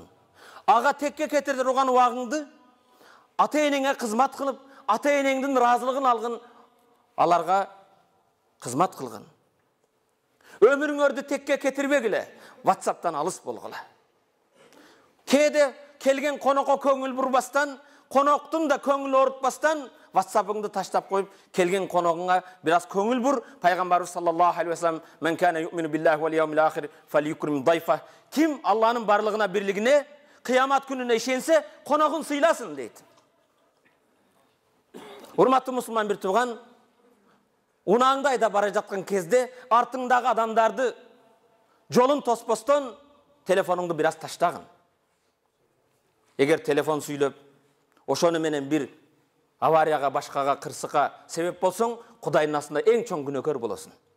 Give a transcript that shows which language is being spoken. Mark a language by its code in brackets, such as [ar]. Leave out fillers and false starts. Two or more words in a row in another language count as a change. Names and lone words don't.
[ky] Ага текке кетирген убагыңды ата-энеңе кызмат кылып, ата-энеңдин разылыгын алгын, аларга кызмат кылгын. Ömürüңөрдү текке кетирбегиле. WhatsApp'tan алыс болгула. Кээде келген конокко көңүл бурбастан, коноктун да көңүл оорутпастан WhatsApp'ыңды таштап коюп, келген коногуңа бираз көңүл бур. [ar] Пайгамбарыбыз صلى الله عليه وسلم: "من كان يؤمن بالله واليوم الآخر فليكرم ضيفه." [ky] Ким Аллахнын барлыгына, бирлигине, кыямат күнүнө ишенсе, коногун сыйласын дейт. Урматтуу мусулман бир тууган, унааңды айда бара жаткан кезде артыңдагы адамдарды жолун тоспостон телефонуңду бираз таштагын. Эгер телефон сүйлөп, ошону менен бир аварияга, башкага, кырсыкка себеп болсоң, Кудайдын астында эң чоң күнөөкөр болосуң.